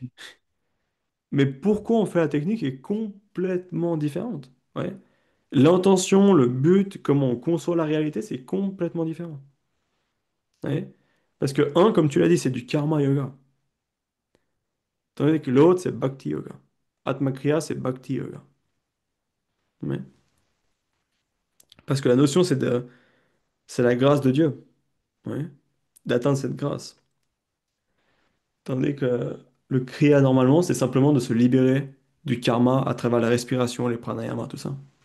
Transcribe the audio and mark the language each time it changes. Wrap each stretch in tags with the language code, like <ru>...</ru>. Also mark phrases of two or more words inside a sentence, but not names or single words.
<fr>Mais pourquoi on fait la technique est complètement différente. Ouais. L'intention, le but, comment on conçoit la réalité, c'est complètement différent. Ouais. Parce que un, comme tu l'as dit, c'est du karma yoga. Tandis que l'autre, c'est bhakti yoga. Atma Kriya, c'est bhakti yoga. Ouais. Parce que la notion, c'est la grâce de Dieu. Ouais. D'atteindre cette grâce. Tandis que le kriya, normalement, c'est simplement de se libérer du karma à travers la respiration, les pranayamas, tout ça.</fr>